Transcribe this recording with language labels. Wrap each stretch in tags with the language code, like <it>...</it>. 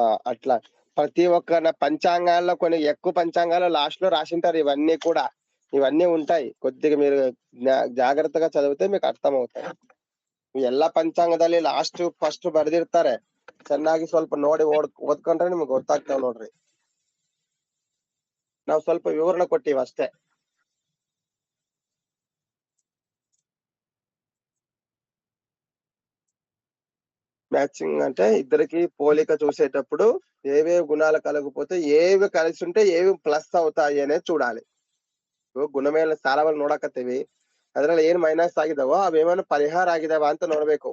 <te>అట్లా ప్రతి ఒక్క పంచాంగాల్లో కొన్ని ఎక్కువ పంచాంగాలు లాస్ట్ లో రాసింటారు. ఇవన్నీ ఉంటాయి. కొద్దిగా మీరు జాగ్రత్తగా చదివితే మీకు ಅರ್ಥ అవుతాయి.</te> <kn>ಎಲ್ಲ ಪಂಚಾಂಗದಲ್ಲಿ ಲಾಸ್ಟ್ ಫಸ್ಟ್ ಬರೆದಿರ್ತಾರೆ. ಚೆನ್ನಾಗಿ ಸ್ವಲ್ಪ ನೋಡಿ ಓದ್ಕೊಂಡ್ರೆ ನಿಮ್ಗೆ ಗೊತ್ತಾಗ್ತಾವ ನೋಡ್ರಿ. ನಾವು ಸ್ವಲ್ಪ ವಿವರಣೆ ಕೊಟ್ಟಿವಿ ಅಷ್ಟೇ.</kn> <te>మ్యాచింగ్ అంటే ఇద్దరికి పోలిక చూసేటప్పుడు ఏవేవి గుణాలు కలగకపోతే ఏవి కలిసి ఉంటే ఏవి ಪ್ಲಸ್ అవుతాయి అనేది చూడాలి.</te> <kn>ಗುಣಮೇಲೆ ಸಾರವಲ್ಲಿ ನೋಡಕತ್ತೀವಿ, ಅದ್ರಲ್ಲಿ ಏನ್ ಮೈನಸ್ ಆಗಿದಾವೋ ಅವೇನೇನು ಪರಿಹಾರ ಆಗಿದಾವ ಅಂತ ನೋಡ್ಬೇಕು.</kn>